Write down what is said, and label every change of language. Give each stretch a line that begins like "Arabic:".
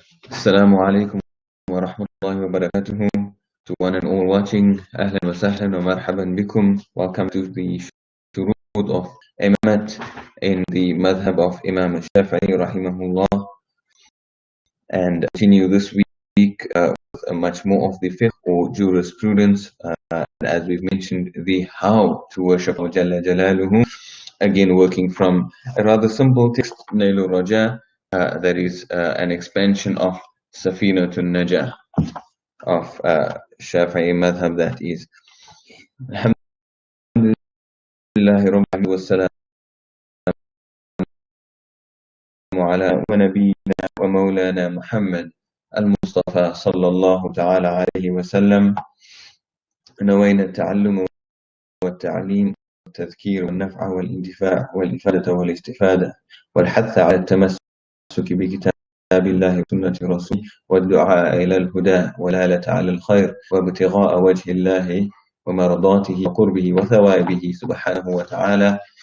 Arabic: السلام عليكم ورحمة الله وبركاته.
English: To one and all watching,
Arabic: أهلا وسهلا ومرحبا بكم.
English: Welcome to the shurut of Imamat in the madhab of Imam Shafi'i rahimahullah, and continue this week with much more of the fiqh or jurisprudence, as we've mentioned, the how to worship Allah Jalla Jalaluhu. Again, working from a rather simple text, Nailul Raja, that is an expansion of Safinatun Najah of Shafi'i madhab, that is.
Arabic: Alhamdulillahi Rabbil Wassalam على ونبينا ومولانا محمد المصطفى صلى الله تعالى عليه وسلم. نوينا التعلم والتعليم والتذكير والنفع والانتفاع والإفادة والاستفادة والحث على التمسك بكتاب الله وسنة رسوله والدعاء إلى الهدى والآلة على الخير وابتغاء وجه الله ومرضاته وقربه وثوابه سبحانه وتعالى.